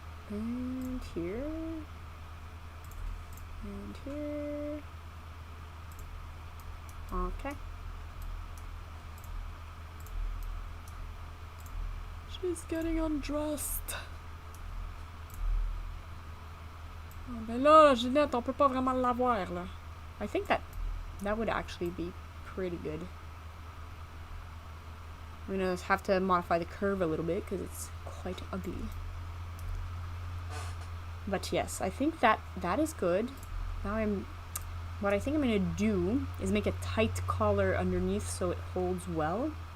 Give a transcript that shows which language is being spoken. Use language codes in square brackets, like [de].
[en] And here. And here. Okay. She's getting undressed. [fr] Oh, ben là, Ginette, on peut pas vraiment l'avoir, là. [en] I think that would actually be pretty good. I'm gonna have to modify the curve a little bit because it's quite ugly. But yes, I think that is good. Now what I think I'm gonna do is make a tight collar underneath so it holds well.